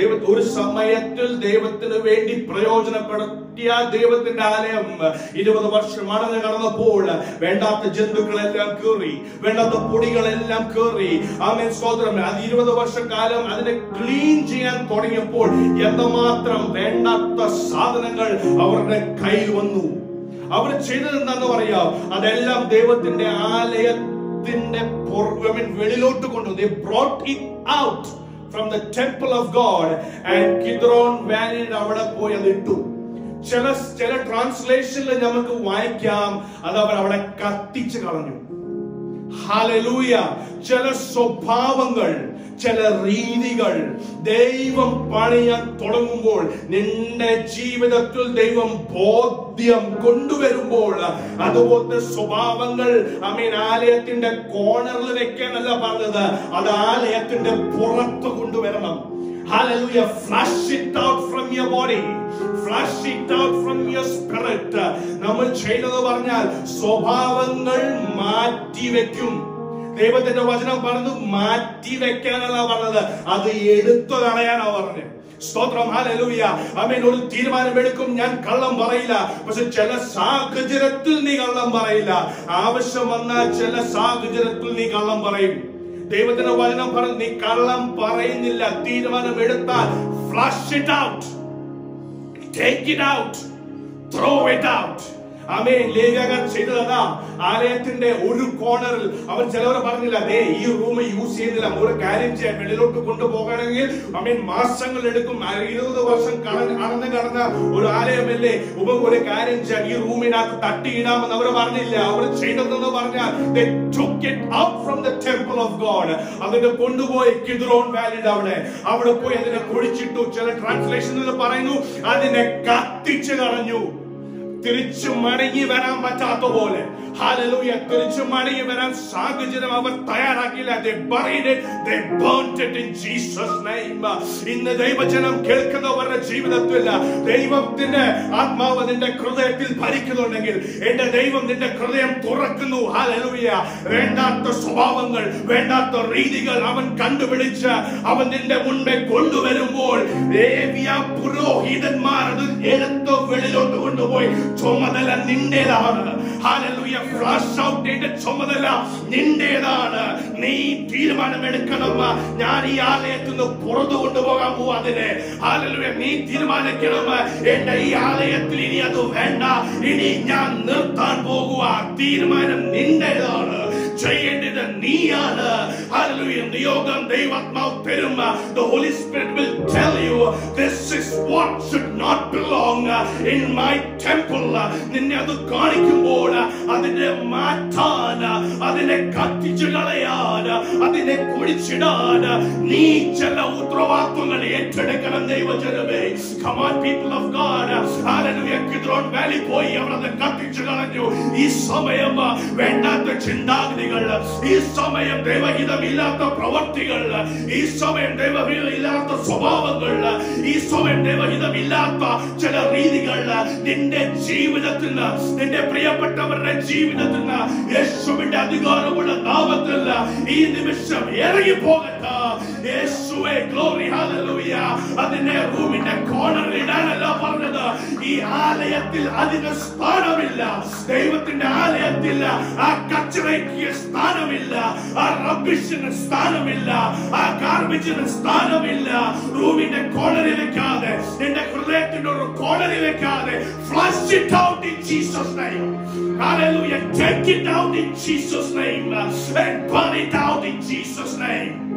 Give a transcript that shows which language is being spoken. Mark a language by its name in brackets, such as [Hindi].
[Malayalam] ഒരു സമയത്തിൽ ദൈവത്തിന് വേണ്ടി പ്രയോജനപ്പെടുത്തിയ ദൈവത്തിന്റെ ആലയം 20 വർഷം അടഞ്ഞു കടന്നപ്പോൾ വേണ്ടാത്ത ജന്തുക്കളെല്ലാം കയറി, വേണ്ടാത്ത പൊടികളെല്ലാം കയറി. ആമേൻ, സ്തോത്രം. അത് 20 വർഷക്കാലം അതിനെ ക്ലീൻ ചെയ്യാൻ തുടങ്ങിയപ്പോൾ എന്തുമാത്രം വേണ്ടാത്ത സാധനങ്ങൾ അവരുടെ കയ്യിൽ വന്നു. അവർ ചെയ്തത് എന്താന്ന് പറയാം, അതെല്ലാം ദൈവത്തിന്റെ ആലയത്തിന്റെ വെളിയിലോട്ട് കൊണ്ടു. [English] They brought it out from the temple of God and Kidron Valley [Malayalam] അവിടെ പോയി അത് ഇട്ടു. ചില ട്രാൻസ്ലേഷനിൽ നമുക്ക് വായിക്കാം അത് അവർ അവിടെ കത്തിച്ചു കളഞ്ഞു. ഹല്ലേലൂയ. ചില സ്വഭാവങ്ങൾ, ചില രീതികൾ ദൈവം പണിയാൻ തുടങ്ങുമ്പോൾ, നിന്റെ ജീവിതത്തിൽ ദൈവം ബോധ്യം കൊണ്ടുവരുമ്പോൾ, അതുപോലത്തെ സ്വഭാവങ്ങൾ ആലയത്തിന്റെ കോർണറിൽ വെക്കാനല്ല പറഞ്ഞത്, അത് ആലയത്തിന്റെ പുറത്ത് കൊണ്ടുവരണം. [English] Hallelujah. Flush it out from your body. Flush it out from your spirit. [Malayalam] നമ്മൾ ചെയ്തത് പറഞ്ഞാൽ സ്വഭാവങ്ങൾ മാറ്റിവെക്കും. ദൈവത്തിന്റെ വചനം പറഞ്ഞു മാറ്റി വെക്കാനല്ല പറഞ്ഞത്, അത് എടുത്തു കളയാനാ പറഞ്ഞത്. സ്തോത്രം. ഹല്ലേലൂയ. ആമേൻ. ഒരു തീരുമാനമെടുക്കും, ഞാൻ കള്ളം പറയില്ല. പക്ഷെ ചില സാഹചര്യത്തിൽ നീ കള്ളം പറയില്ല. ആവശ്യം വന്നാൽ ചില സാഹചര്യത്തിൽ നീ കള്ളം പറയും. ദൈവത്തിന്റെ വചനം പറഞ്ഞു, നീ കള്ളം പറയുന്നില്ല. തീരുമാനം എടുത്താൽ [English] flush it out, take it out, [Malayalam] throw it out. ആമേൻ. ലേവ്യകാർ ചെയ്തതാ, ആലയത്തിന്റെ ഒരു കോർണറിൽ അവർ ചിലവരെ പറഞ്ഞില്ല, ദേ ഈ റൂം യൂസ് ചെയ്യുന്നില്ല, ഒരു കാര്യം ചെയ്യാൻ വെളിയിലോട്ട് കൊണ്ടുപോകണമെങ്കിൽ ആമേൻ മാസങ്ങൾ എടുക്കും. 20 വർഷം കടന്ന ഒരു ആലയമല്ലേ, ഒരു കാര്യം ചെയ്യാൻ ഈ റൂമിനകത്ത് തട്ടിയിടാമെന്ന് അവർ പറഞ്ഞില്ല. അവർ ചെയ്തതെന്ന് പറഞ്ഞാൽ [English] they took it out from the temple of God. [Malayalam] അതിനെ കൊണ്ടുപോയി കിദ്രോൺ വാലിയുടെ അവിടെ പോയി അതിനെ കുഴിച്ചിട്ടു. ചില ട്രാൻസ്ലേഷനിൽ പറയുന്നു അതിനെ കത്തിച്ചു കളഞ്ഞു. തിരിച്ചു മടങ്ങി വരാൻ പറ്റാത്ത പോലെ. ഹല്ലേലൂയ. തിരിച്ചു മടങ്ങി വരാൻ സാഹചര്യം അവർ തയ്യാറാക്കില്ല. [English] They buried it, they burnt it in Jesus' name. [Malayalam] ഇന്ന് ദൈവജനം കേൾക്കുന്നവരുടെ ജീവിതത്തിൽ ദൈവത്തിന്റെ ആത്മാവ് നിന്റെ ഹൃദയത്തിൽ ഭരിക്കുന്നുണ്ടെങ്കിൽ എന്റെ ദൈവം നിന്റെ ഹൃദയം തുറക്കുന്നു. ഹല്ലേലൂയ. വേണ്ടാത്ത സ്വഭാവങ്ങൾ, വേണ്ടാത്ത രീതികൾ അവൻ കണ്ടുപിടിച്ച് അവൻ നിന്റെ മുൻപേ കൊണ്ടുവരുമ്പോൾ പുരോഹിതന്മാർ അത് എടുത്ത് വെളിയിലോട്ട് കൊണ്ടുപോയി ചുമതല നിന്റേതാണ്. ഹല്ലേലൂയ. ഫ്ലഷ് ഔട്ട് ചെയ്ത ചുമതല നിന്റേതാണ്. നീ തീരുമാനമെടുക്കണം, ഞാൻ ഈ ആലയത്തിൽ നിന്ന് പുറത്തു കൊണ്ടുപോകാൻ പോവാ അതിനെ. ഹല്ലേലൂയ. നീ തീരുമാനിക്കണം, എന്റെ ഈ ആലയത്തിൽ ഇനി അത് വേണ്ട, ഇനി ഞാൻ നിർത്താൻ പോകുക. തീരുമാനം നിന്റേതാണ്, ചെയ്യേണ്ടത് നീയാണ്. ഹല്ലേലൂയ. നിയോഗം ദൈവാത്മാവ് തരും. [English] The Holy Spirit will tell you this is what should not belong in my temple. [Malayalam] നിന്നെ അത് കാണിക്കുമ്പോൾ അതിനെ മാറ്റാൻ, അതിനെ കത്തിച്ചു കളയാൻ, അതിനെ കുഴിച്ചിടാൻ നീ ചില ഉത്തരവാദിത്വങ്ങൾ ഏറ്റെടുക്കണം. ദൈവജനമേ, [English] come on people of God. Hallelujah. [Malayalam] Kidron Valley പോയി അവിടെ കത്തിച്ചു കളഞ്ഞു. ഈ സമയം വേണ്ടാത്ത ചിന്താഗതികൾ, ഈ സമയം ദൈവഹിതമില്ലാത്ത പ്രവർത്തികൾ, ഈ സമയം ദൈവഹിതമില്ലാത്ത സ്വഭാവങ്ങൾ, ഈ സമയം ദൈവഹിതമില്ലാത്ത ചില രീതികൾ നിന്റെ ജീവിതത്തിൽ, നിന്റെ പ്രിയപ്പെട്ടവരുടെ ജീവിതത്തിൽ യേശുവിന്റെ അധികാരമുള്ള നാമത്തിൽ ഈ നിമിഷം നിമിഷം ഇറങ്ങി പോകട്ടെ. യേശുവേ ഗ്ലോറി ഹല്ലേലൂയ. അതിനെ റൂമിന്റെ കോർണറിൽ ഇടാനല്ല പറഞ്ഞത്. ഈ ആലയത്തിൽ അതിന് സ്ഥാനമില്ല. ദൈവത്തിന്റെ ആലയത്തിൽ ആ കച്ചറയ്ക്ക് സ്ഥാനമില്ല, ആ റബ്ബിഷിന് സ്ഥാനമില്ല, ആ ഗാർബേജിന് സ്ഥാനമില്ല. റൂമിന്റെ കോർണറിൽ വെക്കാതെ, നിന്റെ ഹൃദയത്തിന്റെ ഒരു കോർണറിൽ വെക്കാതെ, [English] flush it out in Jesus' name. Hallelujah. Take it out in Jesus' name and burn it out in Jesus' name.